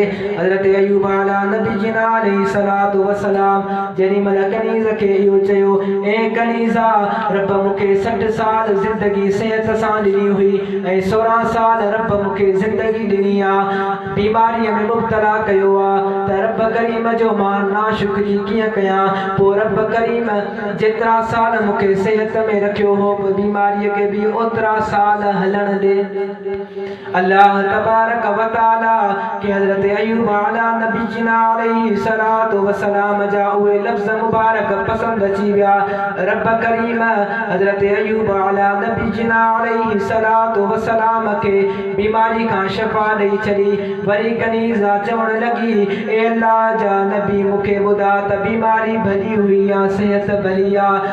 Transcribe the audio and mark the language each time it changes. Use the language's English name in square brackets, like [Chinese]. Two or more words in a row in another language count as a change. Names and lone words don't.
[Sindhi] हज़रत अयूब [Arabic] على نبينا عليه الصلاة و السلام [Sindhi] जेॾी महिल कनीज़ खे इहो चयो, ए कनीज़ा, रब मूंखे 60 साल ज़िंदगी सिहत सां ॾिनी हुई ऐं 16 साल रब मूंखे ज़िंदगी ॾिनी आहे, बीमारीअ में मुबतला कयो आहे, त रब करीम जो मां नाशुक्री कीअं कयां? पोइ रब करीम जेतिरा साल मूंखे सिहत में रखियो हो बीमारीअ खे बि ओतिरा साल हलण ॾे। [Arabic] الله تبارك و تعالى [Sindhi] के हज़रत अयूब [Arabic] على نبينا عليه الصلاة و السلام [Sindhi] जा उहे लफ़्ज़ मुबारक पसंद अची विया। रब करीम हज़रत अयूब [Arabic] على نبينا عليه الصلاة و السلام [Sindhi] खे बीमारी खां शफ़ा ॾेई छॾी। वरी कनीज़ा चवण लॻी, ए अल्लाह जा नबी, मूंखे ॿुधा त बीमारी भली हुई या सिहत भली आहे?